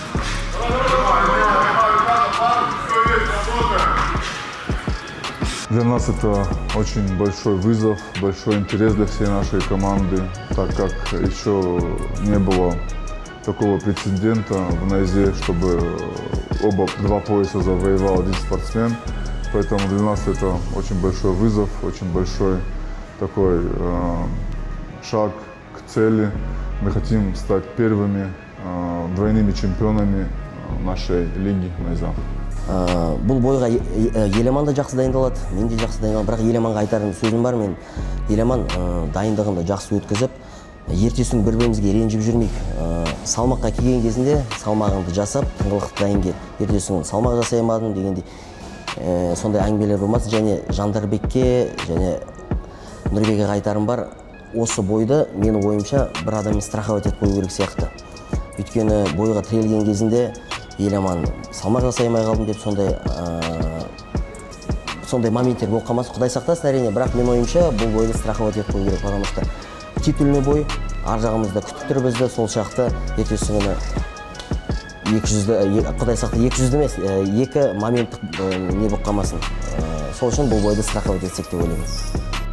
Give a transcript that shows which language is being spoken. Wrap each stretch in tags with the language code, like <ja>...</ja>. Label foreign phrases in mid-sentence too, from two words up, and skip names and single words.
<ru>Для нас это очень большой вызов, большой интерес для всей нашей команды, так как еще не было такого прецедента в Найзе, чтобы два пояса завоевал один спортсмен. Поэтому для нас это очень большой вызов, очень большой такой шаг к цели. Мы хотим стать первыми двойными чемпионами нашей лиги Найза.</ru> <kk>Бұл бойға Еламан да жақсы дайындалады, мен де жақсы дайындаламын. Бірақ Еламанға айтарым сөзім бар, мен Еламан дайындығында жақсы өткізіп, ертесін бір-бірімізге ренжіп жүрмейік. Салмаққа келген кезінде салмағыңды жасап, тыңғылықты дайын кел. Ертесін салмақ жасай алмадым дегендей сондай әңгімелер болмасын. Және Жандарбекке және Нұрбекке айтарым бар, осы бойды менің ойымша бір адаммен страховать етіп қою керек сияқты. Өйткені бойға тірелген кезінде Еламан салмақ жасай алмай қалдым деп сондай моменттер болып қалмасын. Құдай сақтасын әрине, бірақ мен ойымша бұл бойды страховать етіп қою керек,</kk> <ru>потому что титульный бой</ru> <kk>ар жағымызда күтіп тұр бізді. Сол шақты ертесі күні 200-ді, Құдай сақта 200-ді емес, екі моменттік не болып қалмасын. Сол үшін бұл бойды страховать етсек деп ойлаймын.</kk>